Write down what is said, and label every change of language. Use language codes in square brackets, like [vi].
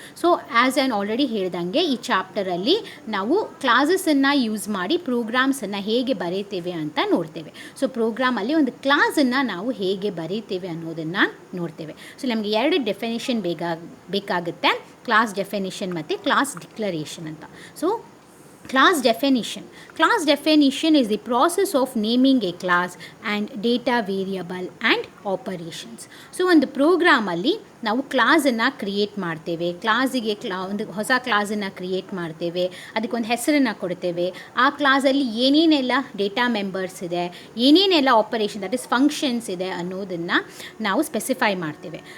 [kn] So [en] as an already [kn] ಹೇಳ್ದಂಗೆ ಈ ಚಾಪ್ಟರಲ್ಲಿ ನಾವು ಕ್ಲಾಸಸನ್ನು ಯೂಸ್ ಮಾಡಿ ಪ್ರೋಗ್ರಾಮ್ಸನ್ನು ಹೇಗೆ ಬರೀತೇವೆ ಅಂತ ನೋಡ್ತೇವೆ. ಸೊ ಪ್ರೋಗ್ರಾಮಲ್ಲಿ ಒಂದು ಕ್ಲಾಸನ್ನು ನಾವು ಹೇಗೆ ಬರೀತೇವೆ ಅನ್ನೋದನ್ನು ನೋಡ್ತೇವೆ. ಸೊ ನಮಗೆ ಎರಡು ಡೆಫಿನಿಷನ್ ಬೇಕಾಗುತ್ತೆ. ಕ್ಲಾಸ್ ಡೆಫಿನಿಷನ್ ಮತ್ತು ಕ್ಲಾಸ್ ಡಿಕ್ಲರೇಷನ್ ಅಂತ. [en] So class definition is the process of naming a class and data variable and operations. [kn] So ಒಂದು ಪ್ರೋಗ್ರಾಮಲ್ಲಿ ನಾವು ಕ್ಲಾಸನ್ನು ಕ್ರಿಯೇಟ್ ಮಾಡ್ತೇವೆ, ಕ್ಲಾಸಿಗೆ ಒಂದು ಹೊಸ ಕ್ಲಾಸನ್ನು ಕ್ರಿಯೇಟ್ ಮಾಡ್ತೇವೆ, ಅದಕ್ಕೊಂದು ಹೆಸರನ್ನು ಕೊಡ್ತೇವೆ, ಆ ಕ್ಲಾಸಲ್ಲಿ ಏನೇನೆಲ್ಲ ಡೇಟಾ ಮೆಂಬರ್ಸ್ ಇದೆ, ಏನೇನೆಲ್ಲ [en] operation that is functions [kn] ಇದೆ ಅನ್ನೋದನ್ನು ನಾವು ಸ್ಪೆಸಿಫೈ ಮಾಡ್ತೇವೆ.